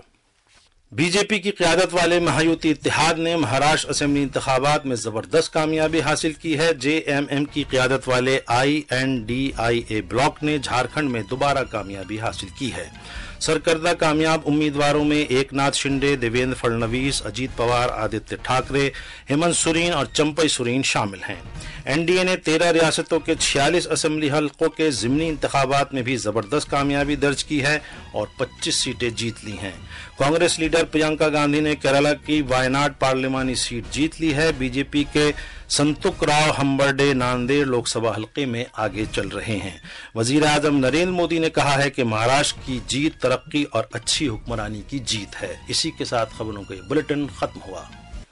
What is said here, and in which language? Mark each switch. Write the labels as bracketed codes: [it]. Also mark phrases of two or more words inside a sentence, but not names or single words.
[ur] بی جے پی کی قیادت والے مہایوتی اتحاد نے مہاراشٹر اسمبلی انتخابات میں زبردست کامیابی حاصل کی ہے۔ JMM کی قیادت والے INDIA بلاک نے جھارکھنڈ میں دوبارہ کامیابی حاصل کی ہے۔ سرکردہ کامیاب امیدواروں میں ایک ناتھ شنڈے، دیویندر فڑنویس، اجیت پوار، آدتیہ ٹھاکرے، ہیمنت سورین اور چمپئی سورین شامل ہیں۔ NDA نے 13 ریاستوں کے 46 اسمبلی حلقوں کے ضمنی انتخابات میں بھی زبردست کامیابی درج کی ہے اور 25 سیٹیں جیت لی ہیں۔ کانگریس لیڈر لیڈر پرینکا گاندھی نے کیرالہ کی وائناڈ پارلیمانی سیٹ جیت لی ہے. بی جے پی کے سنتک راؤ ہمبرڈے ناندیڑ لوک سبھا حلقے میں آگے چل رہے ہیں. وزیر اعظم نریندر مودی نے کہا ہے کہ مہاراشٹر کی جیت ترقی اور اچھی حکمرانی کی جیت ہے. اسی کے ساتھ خبروں کا یہ بلیٹن ختم ہوا.